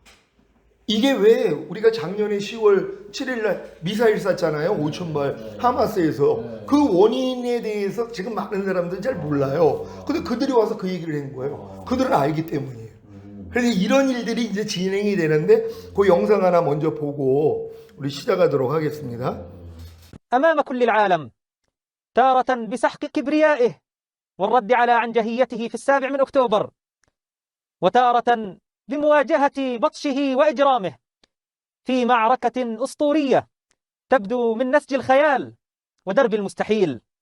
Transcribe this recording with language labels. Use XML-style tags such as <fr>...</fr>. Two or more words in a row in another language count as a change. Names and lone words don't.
<ko>이게 왜 우리가 작년에 10월 7일 날 미사일 쐈잖아요. 5,000발 하마스에서. 그 원인에 대해서 지금 많은 사람들은 잘 몰라요. 근데 그들이 와서 그 얘기를 한 거예요. 그들은 알기 때문이에요. 그래서 이런 일들이 이제 진행이 되는데 그 영상 하나 먼저 보고 우리 시작하도록 하겠습니다.</ko> <ar>أمام كل العالم تارة بسحق كبريائه والرد على عنجهيته في 7 من أكتوبر، وتارة لمواجهة بطشه وإجرامه في معركة أسطورية تبدو من نسج الخيال ودرب المستحيل.</ar>